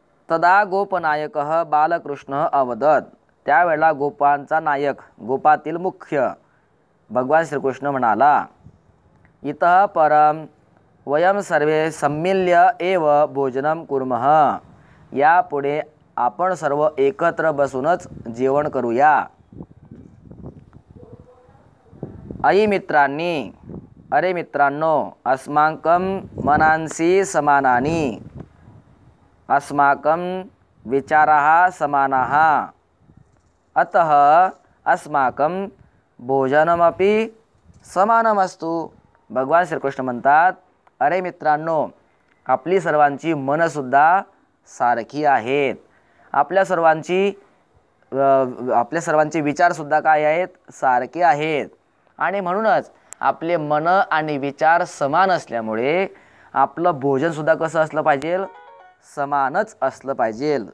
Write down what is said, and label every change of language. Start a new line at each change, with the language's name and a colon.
Sanskrit: तदा गोपनायकः बालकृष्ण अवदत्,
Marathi: त्यावेळेला गोपांचा नायक, गोपातील मुख्य भगवान श्रीकृष्ण म्हणाला,
Sanskrit: इतः परम वयम सर्वे सम्मिल्य एव भोजनं कुर्मः,
Marathi: यापुढे आपण सर्व एकत्र बसूनच जेवण करूया।
Sanskrit: अयि मित्रांनी,
Marathi: अरे मित्रांनो,
Sanskrit: अस्माकं मनांसी समानानि, अस्माकं विचाराः समानाः, अतः अस्माकं भोजनमपि समानमस्तु।
Marathi: भगवान श्रीकृष्ण म्हणतात, अरे मित्रांनो, आपली सर्वांची मनसुद्धा सारखी आहेत, आपल्या सर्वांचे विचारसुद्धा काय आहेत, सारखे आहेत, आणि म्हणूनच आपले मन आणि विचार समान असल्यामुळे आपलं भोजनसुद्धा कसं असलं पाहिजे, समानच असलं पाहिजे।